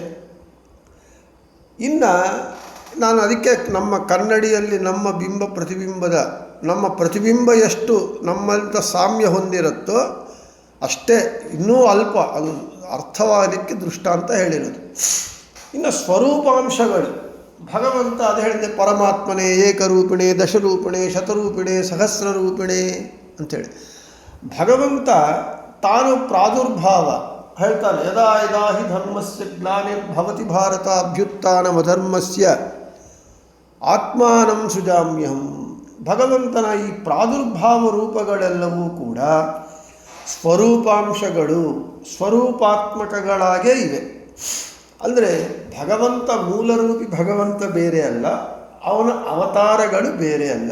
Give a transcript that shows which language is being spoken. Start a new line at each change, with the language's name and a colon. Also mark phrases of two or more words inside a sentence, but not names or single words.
Kannada: ಇನ್ನು ನಾನು ಅದಕ್ಕೆ ನಮ್ಮ ಕನ್ನಡಿಯಲ್ಲಿ ನಮ್ಮ ಬಿಂಬ ಪ್ರತಿಬಿಂಬದ ನಮ್ಮ ಪ್ರತಿಬಿಂಬ ಎಷ್ಟು ನಮ್ಮಂಥ ಸಾಮ್ಯ ಹೊಂದಿರುತ್ತೋ ಅಷ್ಟೇ, ಇನ್ನೂ ಅಲ್ಪ, ಅದು ಅರ್ಥವಾಗಲಿಕ್ಕೆ ದೃಷ್ಟಾಂತ ಹೇಳಿರೋದು. ಇನ್ನು ಸ್ವರೂಪಾಂಶಗಳು ಭಗವಂತ ಅದು ಹೇಳಿದೆ, ಪರಮಾತ್ಮನೇ
Sanskrit: ಏಕರೂಪಿಣೆ ದಶರೂಪಿಣೆ ಶತರೂಪಿಣೆ ಸಹಸ್ರರೂಪಿಣೆ
Kannada: ಅಂಥೇಳಿ. ಭಗವಂತ ತಾನು ಪ್ರಾದುರ್ಭಾವ ಹೇಳ್ತಾನೆ,
Sanskrit: ಯದಾ ಯದಾ ಹಿ ಧರ್ಮಸ್ಯ ಗ್ಲಾನಿರ್ಭವತಿ ಭಾರತ ಅಭ್ಯುತ್ಥಾನಮಧರ್ಮಸ್ಯ ಆತ್ಮಾನಂ ಸೃಜಾಮ್ಯಹಂ.
Kannada: ಭಗವಂತನ ಈ ಪ್ರಾದುರ್ಭಾವ ರೂಪಗಳೆಲ್ಲವೂ ಕೂಡ ಸ್ವರೂಪಾಂಶಗಳು, ಸ್ವರೂಪಾತ್ಮಕಗಳಾಗೇ ಇವೆ. ಅಂದರೆ ಭಗವಂತ ಮೂಲರೂಪಿ ಭಗವಂತ ಬೇರೆ ಅಲ್ಲ, ಅವನ ಅವತಾರಗಳು ಬೇರೆ ಅಲ್ಲ.